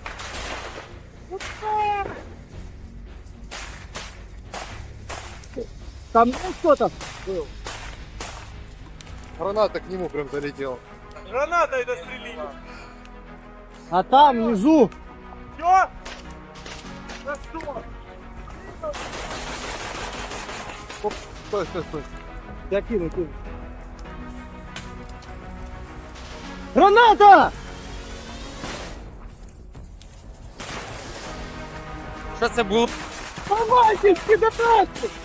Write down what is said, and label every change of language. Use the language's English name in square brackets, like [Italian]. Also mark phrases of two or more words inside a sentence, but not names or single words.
[Russian] Там кто-то был. Граната к нему прям залетела. Граната это стрелила. А там внизу. Все? Да что? Стой, стой, стой. Я кину. Граната! [Ukrainian] Що це було? [Russian] Давайте, кидайте!